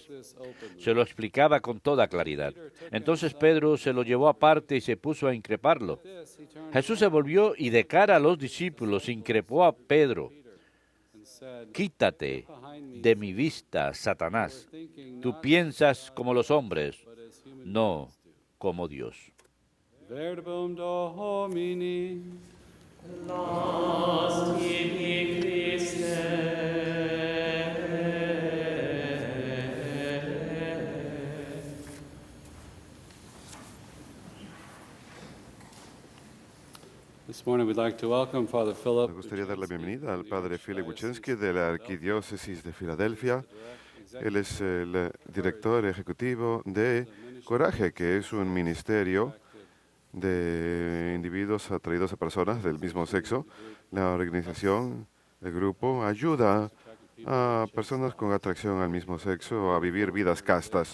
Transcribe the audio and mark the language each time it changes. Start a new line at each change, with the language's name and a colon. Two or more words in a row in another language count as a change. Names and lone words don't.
Spanish: Se lo explicaba con toda claridad. Entonces Pedro se lo llevó aparte y se puso a increparlo. Jesús se volvió y de cara a los discípulos increpó a Pedro. Quítate de mi vista, Satanás. Tú piensas como los hombres, no como Dios.
Latin: Verbum Domini. Las tibi Christe.
English: This morning we'd like to welcome Father Philip.
Spanish: Me gustaría dar la bienvenida al padre Philip Buczynski de la Arquidiócesis de Filadelfia. Él es el director ejecutivo de Coraje, que es un ministerio de individuos atraídos a personas del mismo sexo. La organización, el grupo, ayuda a personas con atracción al mismo sexo a vivir vidas castas.